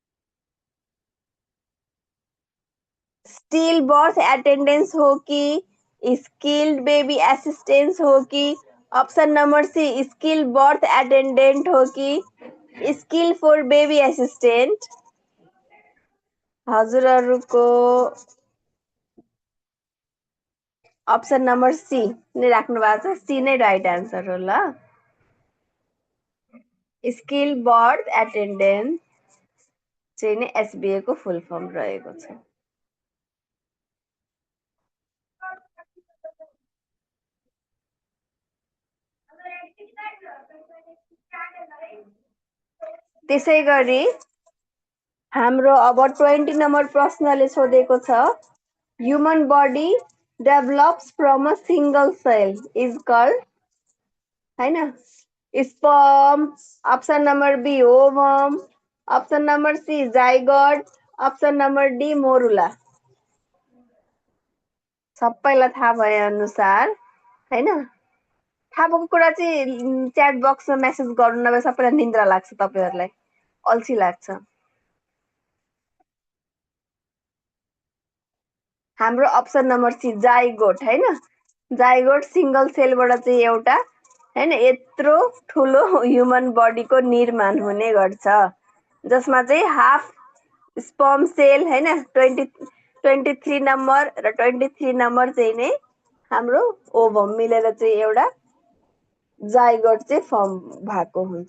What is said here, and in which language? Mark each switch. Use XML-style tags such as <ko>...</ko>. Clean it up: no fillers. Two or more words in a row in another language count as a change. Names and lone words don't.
<en>still birth attendance</en> <ne>हो कि</ne> <en>skilled baby assistance</en> <ne>हो कि</ne> <en>option number C skill birth attendant</en> <ne>हो कि</ne> <en>skill for baby assistant?</en> <ne>हजुरहरूको</ne> <en>option number C</en> <ne>नै राख्नु भएको छ। सी नै</ne> <en>right answer</en> <ne>हो ल।</ne> <en>skill birth attendant</en> <ne>चाहिँ नै एसबिए को</ne> <en>full form</en> <ne>रहेको छ। त्यसै गरी हाम्रो अब 20 नम्बर प्रश्नले सोधेको</ne> <en>छ human body develops from a single cell is called हैन sperm, option number B ovum, option number C zygote, option number D morula।</en> <ne>सबैलाई थाहा भए अनुसार हैन थाहा भएको कुरा चाहिँ</ne> <en>chat boxमा</en> <ne>मेसेज गर्नु नभए सबैलाई निन्द्रा लाग्छ तपाईहरुलाई अल्छी लाग्छ। हाम्रो</ne> <en>option number C</en> <ne>जाइगोट हैन जाइगोट</ne> <en>single cellबाट</en> <ne>चाहिँ एउटा हैन यत्रो ठुलो</ne> <en>human bodyको</en> <ne>निर्माण हुने गर्छ जसमा चाहिँ</ne> <en>half sperm cell</en> <ne>हैन 23 नम्बर र 23 नम्बर चाहिँ नै हाम्रो ओभम मिलेर चाहिँ एउटा जाइगोट चाहिँ फर्म भएको हुन्छ।</ne>